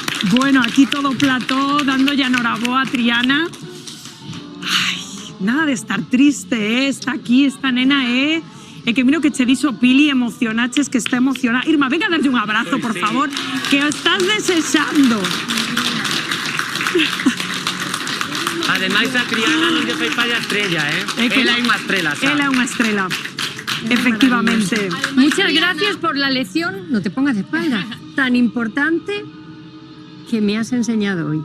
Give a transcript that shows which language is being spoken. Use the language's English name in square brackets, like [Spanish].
[Galician] Bueno, aquí todo plató, dándolle a Noraboa a Triana. Ay, nada de estar triste, está aquí esta nena, É que miro que che dixo Pili, emocionaches, que está emocionada. Irma, venga a darlle un abrazo, por favor, que o estás desexando. Ademais, a Triana non lle fai falla estrella, Ela é unha estrela, xa. Ela é unha estrela, efectivamente. [Spanish] Muchas gracias por la lección, no te pongas de espalda, tan importante que me has enseñado hoy.